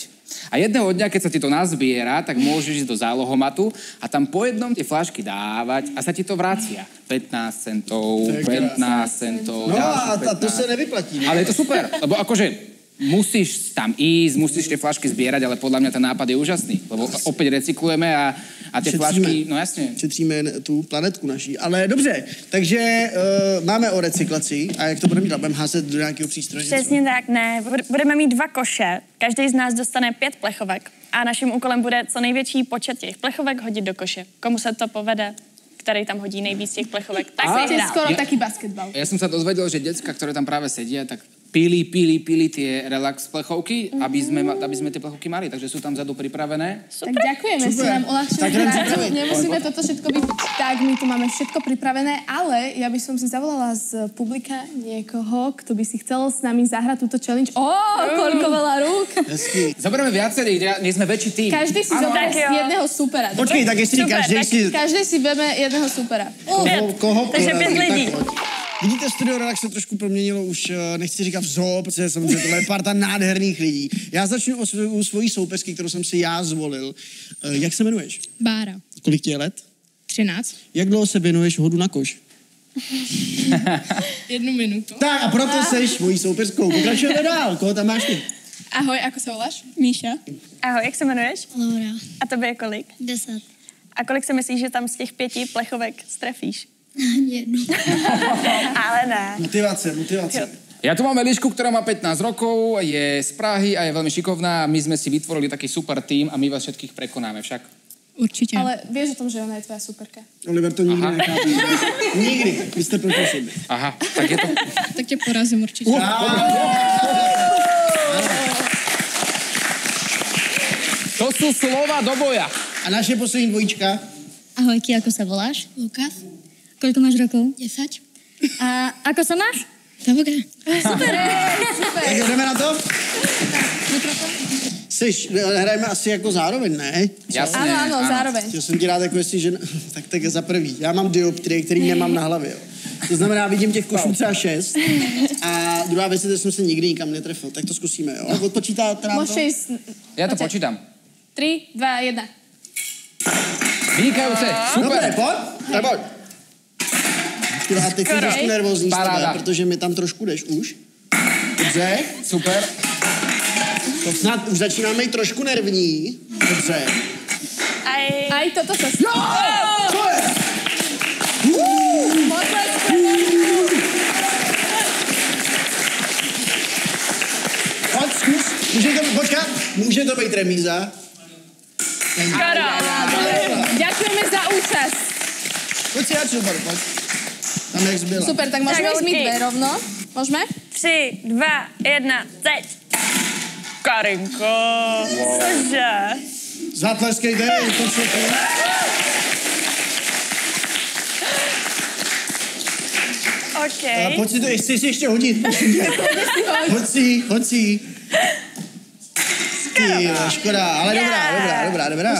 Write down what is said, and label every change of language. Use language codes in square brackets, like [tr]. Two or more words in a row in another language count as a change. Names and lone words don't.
[sk] A jedného dňa, keď sa ti to nazbiera, tak môžeš ísť do zálohomatu a tam po jednom tie fľašky dávať a sa ti to vracia. 15 centov, 15 centov, No a ďalších 15. [cs] to se nevyplatí. [sk] Ale je to super, lebo akože musíš tam ísť, musíš tie fľašky zbierať, ale podľa mňa ten nápad je úžasný, lebo opäť recyklujeme a tie fľašky, no jasne. [cs] Šetříme tu planetku naší. Ale dobře, takže máme o recyklaci a jak to budeme dělat? Budeme házet do nějakého přístroje? Přesně tak, ne. Budeme mít 2 koše, každý z nás dostane 5 plechovek a naším úkolem bude co největší počet těch plechovek hodit do koše. Komu se to povede, který tam hodí nejvíc těch plechovek, tak [sk] To je [cs] vyhrál. [sk] skoro taký basketbal. Ja som sa dozvedel, že decka, ktoré tam práve sedia, tak pili tie relax plechovky, aby sme tie plechovky mali, takže sú tam vzadu pripravené. Tak ďakujeme, si nám uľahčili prácu. Nemusíme toto všetko vypiť. Tak, my tu máme všetko pripravené, ale ja by som si zavolala z publika niekoho, kto by si chcel s nami zahrať túto challenge. Koľko veľa rúk. [cs] Hezky. [sk] Zoberieme viacerých, nie sme väčší tým. Každý si zoberie jedného supera. [cs] Počkej, tak jestli [sk] Super, každý tak si... [cs] Každý si veme jedného supera. Koho Takže poradí, 5 lidí. tak pojď. Vidíte, Studio Relax se trošku proměnilo už, nechci říkat v zoo, protože samozřejmě tohle je parta nádherných lidí. Já začnu u svojí soupeřky, kterou jsem si já zvolil. Jak se jmenuješ? Bára. Kolik ti je let? 13. Jak dlouho se věnuješ hodu na koš? 1 minutu. Tak a proto seš mojí soupeřkou. Pokračujeme dál. Koho tam máš ty? [sk] Ahoj, ako sa voláš? Míša. [cs] Ahoj, jak se jmenuješ? Laura. A tobě je kolik? 10. A kolik si myslíš, že tam z těch 5 plechovek strefíš? 1. Ale ne. Motivace. [sk] Ja tu mám Elišku, ktorá má 15 rokov, je z Prahy a je veľmi šikovná. My sme si vytvorili taký super tým a my vás všetkých prekonáme však. Určite. Ale vieš o tom, že ona je tvoja superka. Oliver to nikdy nechápe. [cs] Nikdy. Vy jste proti sobě. Aha, tak je to... [sk] Tak ťa porazím určite. To sú slova do boja. [cs] A naše poslední dvojička? [sk] Ahojky, ako sa voláš? Lukas. Koľko máš rokov? 10. A ako sa máš? Dobré. [cs] Tak jdeme na to? Hrajeme asi jako zároveň, ne? [sk] Jasné. Áno, zároveň. [cs] Chtěl jsem ti rád jako jestli, že... Tak za prvý. Já mám dioptrie, který nemám na hlavě, jo. To znamená, vidím těch košů třeba 6. A druhá věc je, že jsem se nikdy nikam netrefil. Tak to zkusíme, jo? Odpočítáte nám to? [sk] Môžete ísť... Ja to počítam. 3, 2, 1. Vynikajúce, super. [cs] Dobre, pojď. A teď jsem trošku nervózní z tebe, protože mi tam trošku jdeš už. Dobře. Super. To snad už začínáme jít trošku nervní. Dobře. [sk] Aj toto sa... [cs] Jo! Co je? Pojď, zkus. Může to být remíza. [sk] Ďakujeme za účasť. [cs] Pojď si radši, pojď. Tam jak zbyla. [sk] Super, tak môžeme ísť my dve rovno. Môžeme? 3, 2, 1, [cs] teď. Karinko. Cože? Zatleskejte, je to co to? OK. Pojď si to, chci si ještě hodit. Hoď si. Škoda, ale dobrá.